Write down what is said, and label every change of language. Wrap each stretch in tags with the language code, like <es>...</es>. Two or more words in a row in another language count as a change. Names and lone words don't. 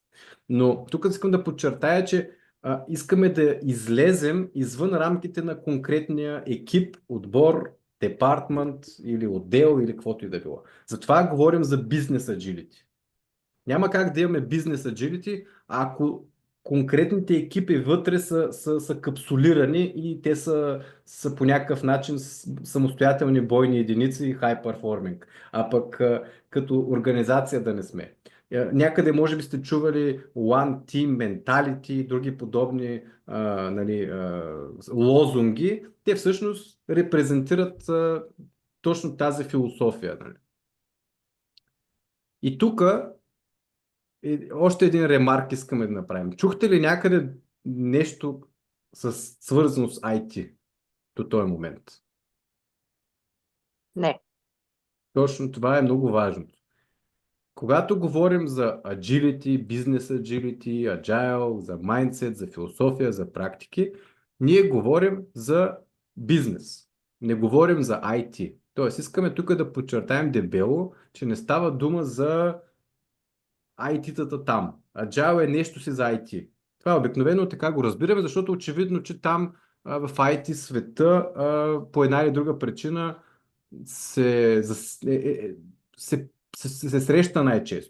<bg>Но тук искам да подчертая, че искаме да излезем извън рамките на конкретния екип, отбор, департмент или отдел или каквото и да било. Затова говорим за бизнес agility. Няма как да имаме бизнес agility, ако конкретните екипи вътре са капсулирани и те са по някакъв начин самостоятелни бойни единици и</bg> <en>high performing.</en> <bg>А пък като организация да не сме. Някъде може би сте чували</bg> <en>One Team Mentality</en> <bg>и други подобни лозунги. Те всъщност репрезентират точно тази философия. Нали? И тук още един ремарк искаме да направим. Чухте ли някъде нещо свързано с IT до този момент? Не. Точно това е много важно. Когато говорим за</bg> <en>agility, business agility, agile,</en> <bg>за mindset, за философия, за практики, ние говорим за бизнес. Не говорим за IT. Тоест искаме тук да подчертаем дебело, че не става дума за IT-тата там. Agile е нещо си за IT. Това обикновено така го разбираме, защото очевидно, че там в IT света по една или друга причина се среща най-често.</bg>